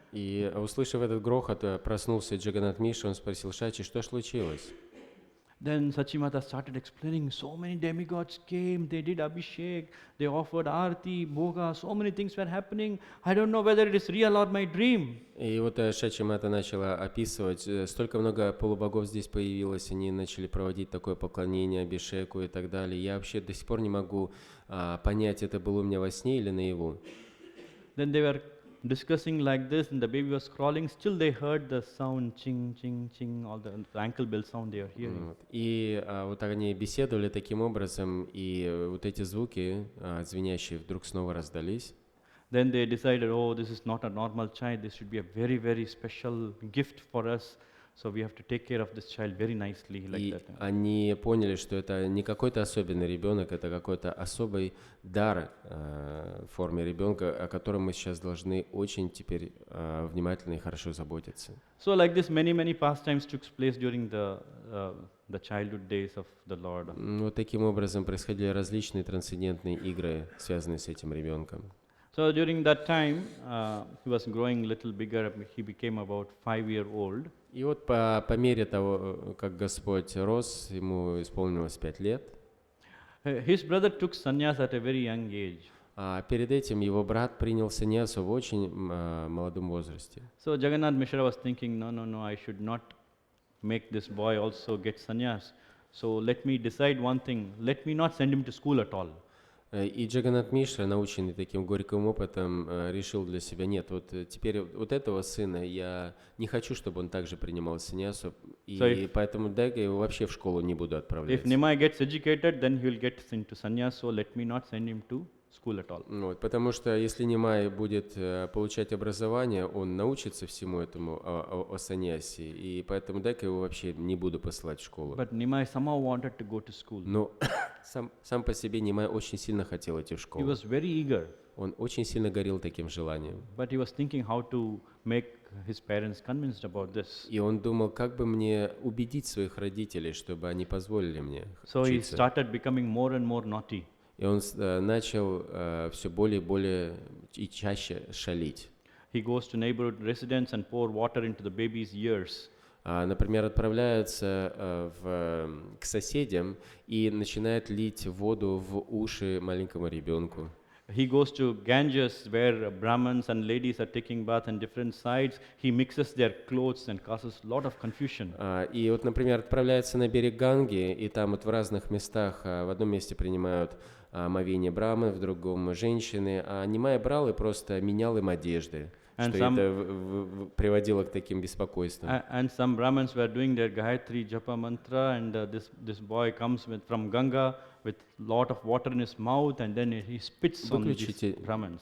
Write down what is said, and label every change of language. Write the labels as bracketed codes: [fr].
[ru] И услышав этот грохот, проснулся Джаганнат Миша, он спросил Шачи, что случилось? [en] Then Sachi Mata started explaining, so many demigods came, they did Abhishek, they offered Arti, Bhoga, so many things were happening. I don't know whether it is real or my dream. [ru] И вот Шачи Мата начала описывать, столько много полубогов здесь появилось, они начали проводить такое поклонение Абхишеку и так далее. Я вообще до сих пор не могу понять, это было у меня во сне или наяву. [en] Then they were discussing like this, and the baby was crawling. Still they heard the sound, ching, ching, ching, all the ankle bell sound they are hearing. [ru] И вот они беседовали таким образом, и вот эти звуки звенящие вдруг снова раздались. [en] Then they decided, oh, this is not a normal child. This should be a very, very special gift for us. So we have to take care of this child very nicely, like that. [ru] И они поняли, что это не какой-то особенный ребенок, это какой-то особый дар в форме ребенка, о котором мы сейчас должны очень теперь внимательно и хорошо заботиться. [en] So like this, many pastimes took place during the childhood days of the Lord. [ru] Вот таким образом происходили различные трансцендентные игры, связанные с этим ребенком. [en] So during that time, he was growing a little bigger. He became about 5-year-old. [ru] И вот по мере того, как Господь рос, ему исполнилось 5 лет. [en] His brother took sannyas at a very young age. [ru] А перед этим его брат принял саньясу в очень молодом возрасте. [en] So Jagannath Mishra was thinking, no, I should not make this boy also get sannyas. So let me decide one thing, let me not send him to school at all. [ru] И Джаганнат Мишра, наученный таким горьким опытом, решил для себя, нет, вот теперь вот этого сына я не хочу, чтобы он также принимал саньясу, и поэтому я его вообще в школу не буду отправлять. [en] If Nimai gets educated, then he will get into sannyas, so let me not send him to school at all. [ru] Вот, потому что если Нимай будет получать образование, он научится всему этому о саньясе, и поэтому я его вообще не буду посылать в школу. [en] But Nimai somehow wanted to go to school. [ru] Но сам по себе Нимай очень сильно хотел идти в [en] He [ru] школу. [en] was very eager. [ru] Он очень сильно горел таким желанием. [en] But he was thinking how to make his parents convinced about this. [ru] И он думал, как бы мне убедить своих родителей, чтобы они позволили мне [en] So he [ru] учиться. [en] started becoming more and more naughty. [ru] И он начал все более и более и чаще шалить. [en] He goes to neighborhood residents and pour water into the baby's ears. [ru] Например, отправляется к соседям и начинает лить воду в уши маленькому ребенку. [en] He goes to Ganges where Brahmins and ladies are taking bath on different sides. He mixes their clothes and causes a lot of confusion. [ru] И вот, например, отправляется на берег Ганги, и там вот в разных местах, в одном месте принимают омовение брамы, в другом женщины, а Нимай брал и просто менял им одежды, что это приводило к таким беспокойствам. [en] And some Brahmins were doing their Gayatri Japa mantra, and this boy comes from Ganga with lot of water in his mouth, and then he spits on these Brahmins.